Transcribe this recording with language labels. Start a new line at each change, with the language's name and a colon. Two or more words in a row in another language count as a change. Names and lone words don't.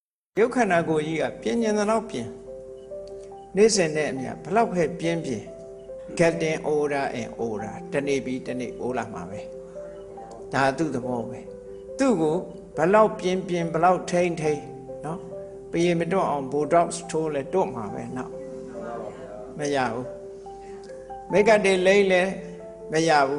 Burmese: ရုပ်ခန္ဓာကိုယ်ကြီးကပြင်းကျင်တဲ့လောက်ပြင်းနေ့စဉ်နဲ့အမျှဘလောက်ပဲပြင်းပြင်း
English: getting older and older
Burmese: တနေ့ပြီးတနေ့အိုးလာမှာပဲဒါသူ့သဘောပဲသူ့ကိုဘလောက်ပြင်းပြင်းဘလောက်ထိမ့်ထိမ့်နော်ပြေမတွန့်အောင် botox ထိုးလဲတွန့်မှာပဲနောက်မရဘူးမိတ်ကတေလိမ့်လဲမရဘူး